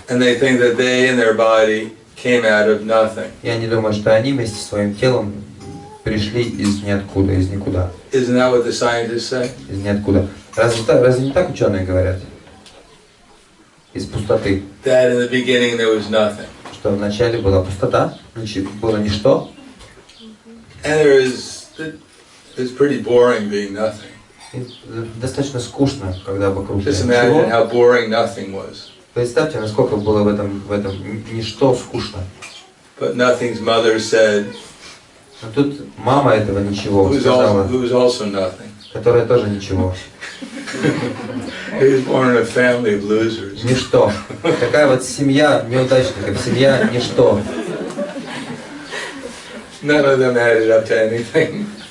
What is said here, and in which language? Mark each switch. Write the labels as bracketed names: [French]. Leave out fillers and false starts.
[English] And they think that they and their body came out of nothing. [Russian] И они думают, что они вместе со своим телом пришли из ниоткуда, из никуда. [English] Isn't that what the scientists say? [Russian] Из ниоткуда. Разве не так ученые говорят? Из пустоты. [English] That in the beginning there was nothing. [Russian] Что вначале была пустота, было ничто. [English] And it's pretty boring being nothing. [Russian] И достаточно скучно, когда вокруг [English] Just imagine [Russian] ничего. [English] how boring nothing was. [Russian] Представьте, насколько было в этом ничто скучно. [English] But nothing's mother said, [Russian] Но тут мама этого ничего [English] who [Russian] сказала, [English] was also nothing. [Russian] которая тоже ничего. [English] He was born in a family of losers. [Russian] Ничто. Такая вот семья неудачников, семья ничто. [English] None of them added up to anything.